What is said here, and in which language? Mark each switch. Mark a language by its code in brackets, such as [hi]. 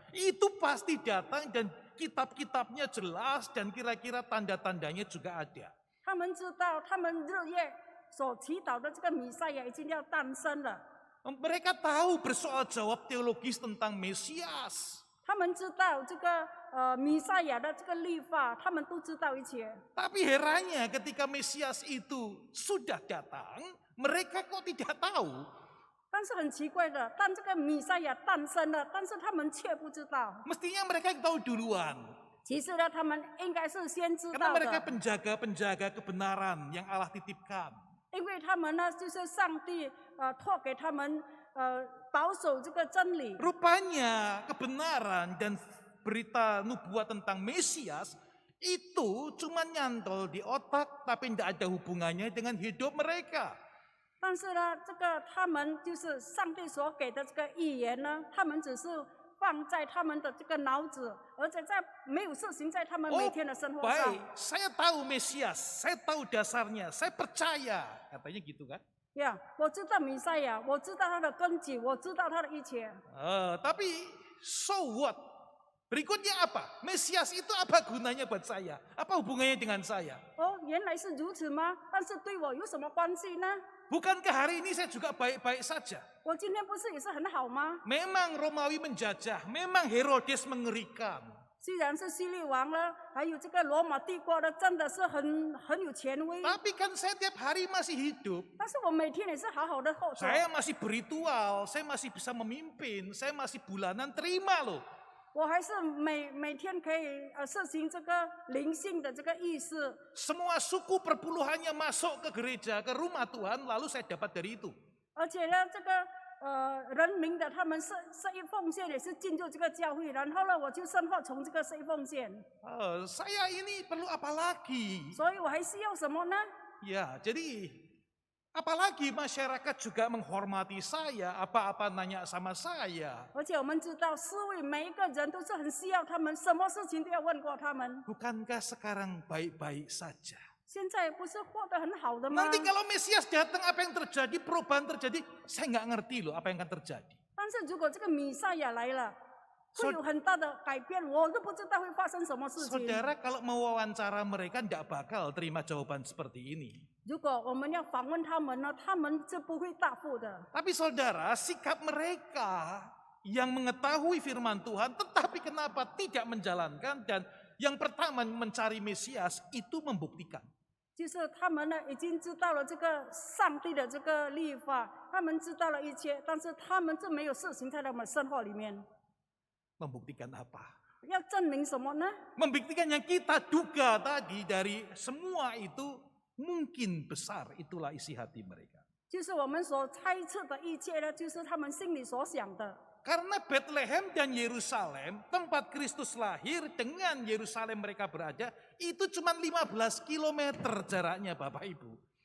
[id] Itu pasti datang dan kitab-kitabnya jelas dan kira-kira tanda-tandanya juga ada. [zh] 他们知道，他们日夜所祈祷的这个弥赛亚已经要诞生了。 [id] Mereka tahu bersoal jawab teologis tentang Mesias. [zh] 他们知道这个弥赛亚的这个律法，他们都知道一切。 [id] Tapi herannya ketika Mesias itu sudah datang, mereka kok tidak tahu. [zh] 但是很奇怪的，当这个弥赛亚诞生了，但是他们却不知道。 [id] Mestinya mereka yang tahu duluan. [zh] 其实呢，他们应该是先知 [id] Karena [zh] 道 [id] mereka [zh] 的， [id] penjaga-penjaga kebenaran yang Allah titipkan. [zh] 因为他们呢就是上帝托给他们保守这个真理。 [id] Rupanya kebenaran dan berita nubuat tentang Mesias itu cuma nyantol di otak tapi tidak ada hubungannya dengan hidup mereka. [zh] 但是呢，这个他们就是上帝所给的这个预言呢，他们只是放在他们的这个脑子，而且没有实行在他们每天的生活上。 [id] Baik, saya tahu Mesias, saya tahu dasarnya, saya percaya, katanya gitu kan? [zh] 呀，我知道弥赛亚，我知道他的根基，我知道他的一切。 [id] Tapi [en] so what? [id] Berikutnya apa? Mesias itu apa gunanya buat saya? Apa hubungannya dengan saya? [zh] 哦，原来是如此吗？但是对我有什么关系呢？ [id] Bukankah hari ini saya juga baik-baik saja? [zh] 我今天不是也是很好吗？ [id] Memang Romawi menjajah, memang Herodes mengerikan. [zh] 虽然是希律王呢，还有这个罗马帝国呢，真的是很有权威。 [id] Tapi kan saya tiap hari masih hidup. [zh] 但是我每天也是好好的活着。 [id] Saya masih berritual, saya masih bisa memimpin, saya masih bulanan terima loh. [zh] 我还是每天可以实行这个灵性的这个意识， [id] Semua suku perpuluhannya masuk ke gereja, ke rumah Tuhan, lalu saya dapat dari itu. [zh] 而且呢，这个人民的他们设一奉献也是进入这个教会，然后呢，我就生活从这个设一奉献， [id] Saya ini perlu apa lagi? [zh] 所以我还需要什么呢？ [id] Ya, jadi apalagi masyarakat juga menghormati saya, apa-apa nanya sama saya. [zh] 而且我们知道，四位每一个人都是很需要他们，什么事情都要问过他们。 [id] Bukankah sekarang baik-baik saja? [zh] 现在不是活得很好的吗？ [id] Nanti kalau Mesias datang apa yang terjadi, perubahan terjadi, saya nggak ngerti loh apa yang akan terjadi. [zh] 但是如果这个弥赛亚来了，会有很大的改变，我都不知道会发生什么事情。 [id] Saudara kalau mewawancara mereka tidak bakal terima jawaban seperti ini. [zh] 如果我们要访问他们呢，他们是不会答复的。 [id] Tapi saudara, sikap mereka yang mengetahui firman Tuhan tetapi kenapa tidak menjalankan dan yang pertama mencari Mesias itu membuktikan. [zh] 就是他们呢已经知道了这个上帝的这个律法，他们知道了一切，但是他们就没有实行在他们生活里面。 [id] Membuktikan apa? [zh] 要证明什么呢？ [id] Membuktikan yang kita duga tadi dari semua itu mungkin besar, itulah isi hati mereka. [zh] 就是我们所猜测的一切呢，就是他们心里所想的。 [id] Karena Bethlehem dan Yerusalem, tempat Kristus lahir dengan Yerusalem mereka berada, itu cuma 15 kilometer jaraknya Bapak Ibu.